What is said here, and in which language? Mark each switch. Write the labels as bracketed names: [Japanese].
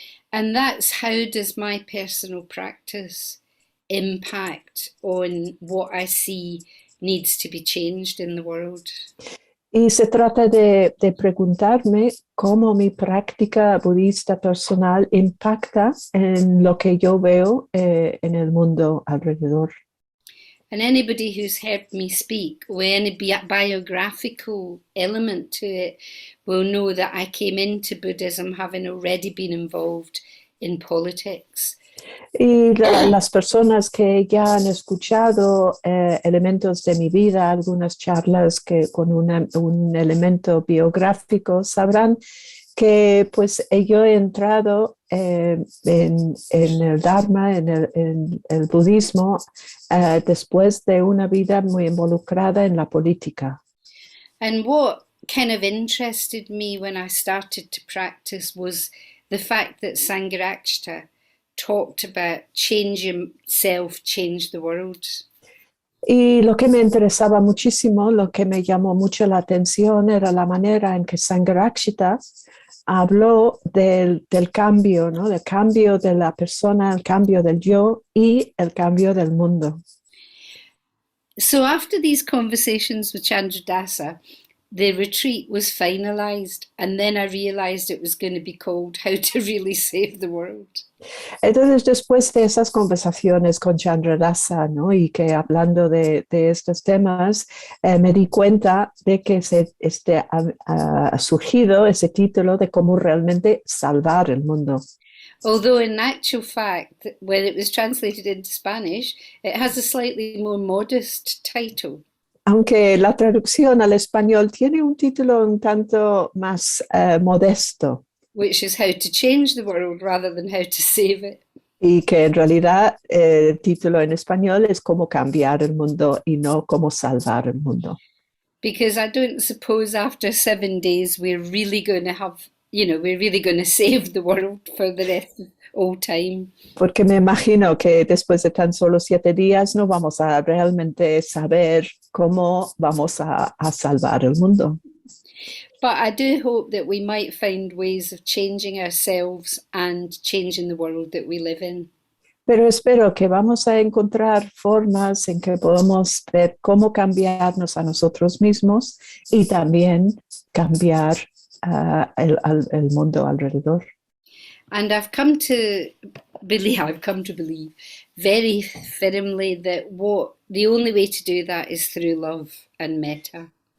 [English] And that's how does my personal practice impact on what I see needs to be changed in the world. [Spanish] Y se trata de preguntarme cómo mi práctica budista personal impacta en lo que yo veo en el mundo alrededor. [English] And anybody who's heard me speak with any biographical element to it will know that I came into Buddhism having already been involved in politics. [Spanish] Y las personas que ya han escuchado elementos de mi vida, algunas charlas que con un elemento biográfico, sabrán que pues yo he entrado en el Dharma, en el budismo, después de una vida muy involucrada en la política. [English] And what kind of interested me when I started to practice was the fact that Sangharakshita talked about change yourself, change the world. [Spanish] Y lo que me interesaba muchísimo, lo que me llamó mucho la atención era la manera en que Sangharakshita habló del cambio, ¿no? Del cambio de la persona, el cambio del yo y el cambio del mundo. [English] So after these conversations with Chandradasa, the retreat was finalized, and then I realized it was going to be called How to Really Save the World. [Spanish] Entonces, después de esas conversaciones con Chandra Dasa, ¿no? Y que hablando de estos temas, me di cuenta de que ha surgido ese título de cómo realmente salvar el mundo. [English] Although, in actual fact, when it was translated into Spanish, it has a slightly more modest title. [Spanish] Aunque la traducción al español tiene un título un tanto más modesto. [English] Which is how to change the world rather than how to save it. [Spanish] Y que en realidad el título en español es cómo cambiar el mundo y no cómo salvar el mundo. [English] Because I don't suppose after 7 days we're really going to have, we're really going to save the world for the rest of all time. [Spanish] Porque me imagino que después de tan solo 7 días no vamos a realmente saber cómo vamos a salvar el mundo. [English] But I do hope that we might find ways of changing ourselves and changing the world that we live in. [Spanish] Pero espero que vamos a encontrar formas en que podamos ver cómo cambiarnos a nosotros mismos y también cambiar el mundo alrededor. [English] And I've come to believe very firmly that the only way to do that is through love and metta.